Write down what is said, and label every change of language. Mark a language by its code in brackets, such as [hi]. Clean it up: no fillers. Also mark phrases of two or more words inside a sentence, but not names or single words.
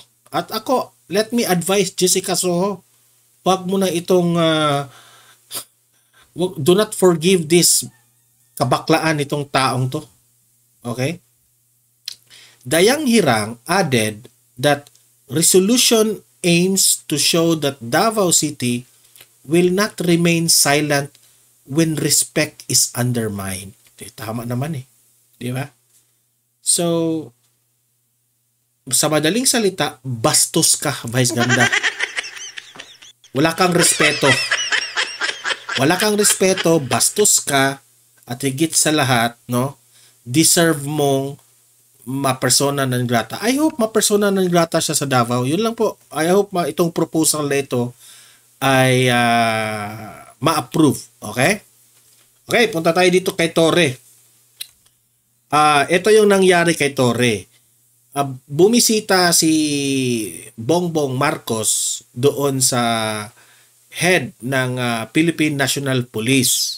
[tl] At ako, [en] let me advise Jessica Soho, [tl] wag mo na itong [en] do not forgive this [tl] kabaklaan itong taong to. [en] Okay? Dayang Hirang added that resolution aims to show that Davao City will not remain silent when respect is undermined. [tl] Tama naman eh. Di ba? So, sa madaling salita, bastos ka, Vice Ganda. Wala kang respeto. Wala kang respeto, bastos ka, at higit sa lahat, no, deserve mong ma-persona non grata. [en] I hope [tl] ma-persona non grata siya sa Davao. Yun lang po. [en] I hope [tl] itong proposal na ito ay ma-approve. Okay? Okay, punta tayo dito kay Torre. Ito yung nangyari kay Torre. Bumisita si Bongbong Marcos doon sa head ng Philippine National Police.